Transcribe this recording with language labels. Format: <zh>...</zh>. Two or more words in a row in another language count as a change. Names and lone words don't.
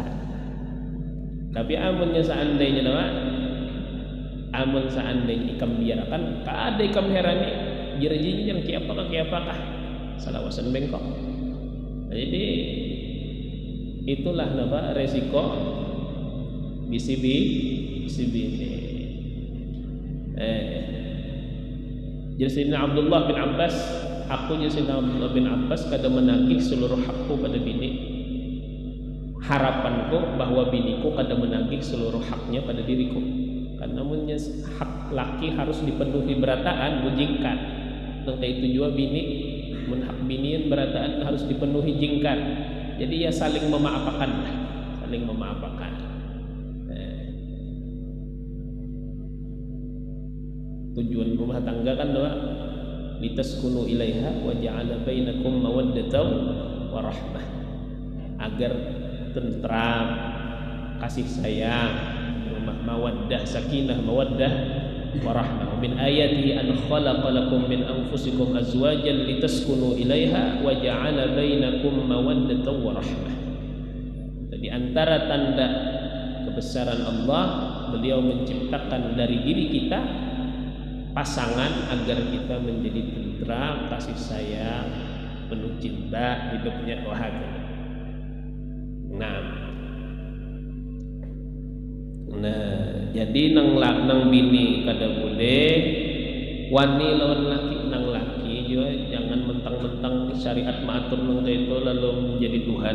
<bjn>Tapi amunnya seandainya napa amun seandainya ikam biarkan kada ikam herani jirajinya yang kiapakah salawasan bengkok. Jadi itulah napa resiko BCB ini. Jadi Sayyidina Abdullah bin Abbas, aku Sayyidina Abdullah bin Abbas kada menagih seluruh hakku pada bini. Harapanku bahwa biniku kada menagih seluruh haknya pada diriku. Karena hak laki harus dipenuhi berataan bujingkan. Tentang itu juga bini hak binian berataan harus dipenuhi jingkar. Jadi ya saling memaafkan. Tujuan rumah tangga kan doa</bjn> <ar>لتسكنوا إليها وجعل بينكم مودة ورحمة,</ar> <bjn>agar tentram, kasih sayang, rumah mawaddah, sakinah, mawaddah warahmah.</bjn> <ar>من آياته أن خلق لكم من أنفسكم أزواجا لتسكنوا إليها وجعل بينكم مودة ورحمة.</ar> <id>Di antara tanda kebesaran Allah, beliau menciptakan dari diri kita pasangan agar kita menjadi tentram, kasih sayang, penuh cinta, hidupnya bahagia.</id> <bjn>Nah, jadi nang bini kada boleh wani lawan laki, nang laki juga jangan mentang-mentang syariat maatur nang itu lalu menjadi Tuhan.</bjn>